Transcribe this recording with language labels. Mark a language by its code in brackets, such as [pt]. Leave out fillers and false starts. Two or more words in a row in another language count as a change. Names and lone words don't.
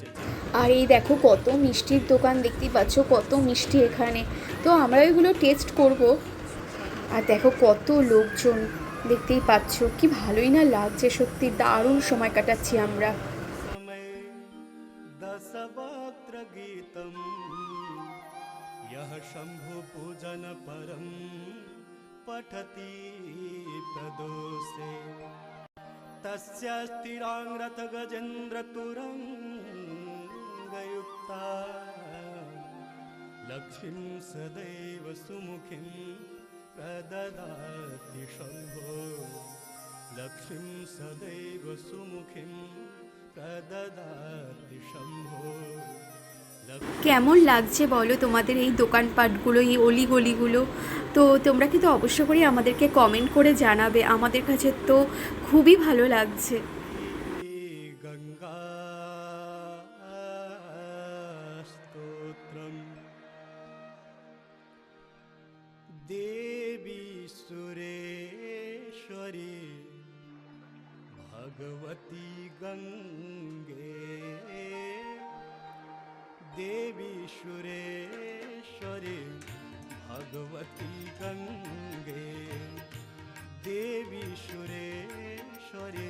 [bn] আর এই দেখো কত মিষ্টির দোকান, দেখতেই পাচ্ছ কত মিষ্টি এখানে। তো আমরা এগুলো টেস্ট করব। আর দেখো কত লোকজন, দেখতেই পাচ্ছ কি ভালোই না লাগছে, সত্যি দারুণ সময় কাটাচ্ছি আমরা। [sa] समय दशवक्त्र गीतं यः शम्भु पूजन परं पठति प्रदोषे तस्य स्थिराङ्रथ गजेन्द्र तुरङ्गयुक्ता लक्ष्मीं सदैव सुमुखीं प्रददाति शम्भो लक्ष्मीं सदैव सुमुखीं प्रददाति शम्भो [bn] কেমন লাগছে বলো তোমাদের এই দোকানপাটগুলো, এই অলিগলিগুলো? তো তোমরা কিন্তু অবশ্য করে আমাদেরকে কমেন্ট করে জানাবে। আমাদের কাছে তো খুবই ভালো লাগছে। [sa] गङ्गा स्तोत्रम् देवी सुरेश्वरी भगवती गङ्गे देवी सुरेश्वरी भगवती गङ्गे देवी सुरेश्वरी